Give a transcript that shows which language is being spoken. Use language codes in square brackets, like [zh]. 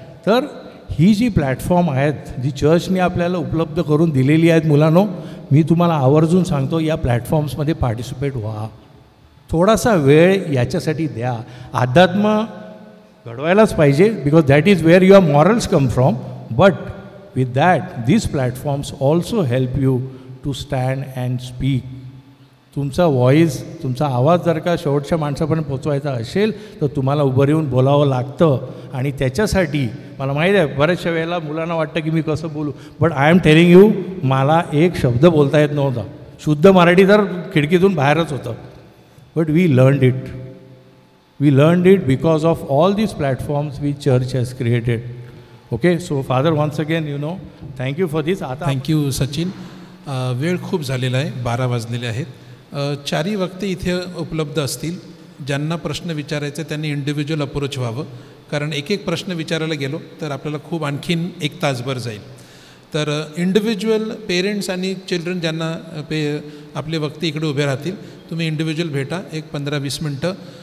[mr] तर ही जी प्लॅटफॉर्म आहेत, जी चर्चने आपल्याला उपलब्ध करून दिलेली आहेत, मुलांनो, मी तुम्हाला आवर्जून सांगतो, या प्लॅटफॉर्म्समध्ये पार्टिसिपेट व्हा. थोडासा वेळ याच्यासाठी द्या. अध्यात्म घडवायलाच पाहिजे, [en] Because that is where your morals come from. But with that, these platforms also help you to stand and speak [mr] तुमचा व्हॉईस, तुमचा आवाज जर का शेवटच्या माणसापर्यंत पोचवायचा असेल तर तुम्हाला उभं येऊन बोलावं लागतं. आणि त्याच्यासाठी मला माहीत आहे बऱ्याचशा वेळेला मुलांना वाटतं की मी कसं बोलू, [en] but I am telling you, [mr] मला एक शब्द बोलता येत नव्हता. शुद्ध मराठी तर खिडकीतून बाहेरच होतं. [en] But we learned it. We learned it because of all these platforms which church has created. Okay, so Father, once again, thank you for this. Thank you, Sachin. [mr] वेळ खूप झालेला आहे, 12 वाजलेले आहेत. 4 वक्ते इथे उपलब्ध असतील. ज्यांना प्रश्न विचारायचे त्यांनी इंडिव्हिज्युअल अप्रोच व्हावं, कारण एक एक प्रश्न विचारायला गेलो तर आपल्याला खूप आणखीन 1 तासभर जाईल. तर इंडिव्हिज्युअल पेरेंट्स आणि चिल्ड्रन ज्यांना आपले वक्ते इकडे उभे राहतील, तुम्ही इंडिव्हिज्युअल भेटा 15-20 मिनटं.